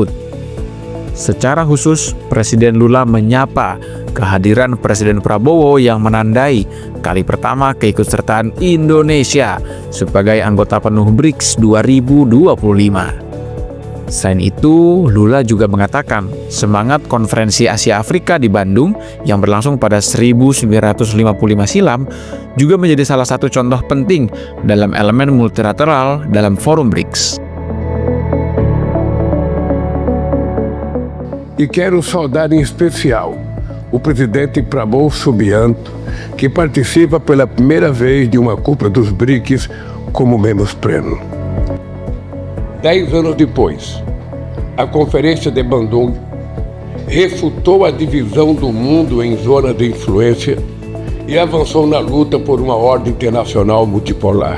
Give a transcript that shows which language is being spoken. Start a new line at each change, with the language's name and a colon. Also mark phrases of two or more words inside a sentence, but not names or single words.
Indonesian: Secara khusus, Presiden Lula menyapa kehadiran Presiden Prabowo yang menandai kali pertama keikutsertaan Indonesia sebagai anggota penuh BRICS 2025. Selain itu, Lula juga mengatakan semangat Konferensi Asia Afrika di Bandung yang berlangsung pada 1955 silam juga menjadi salah satu contoh penting dalam elemen multilateral dalam forum BRICS.
Portuguese: E quero saudar em especial o presidente Prabowo Subianto, que participa pela primeira vez de uma cúpula dos BRICS como membro pleno. 10 anos depois, a Conferência de Bandung refutou a divisão do mundo em zonas de influência e avançou na luta por uma ordem internacional multipolar.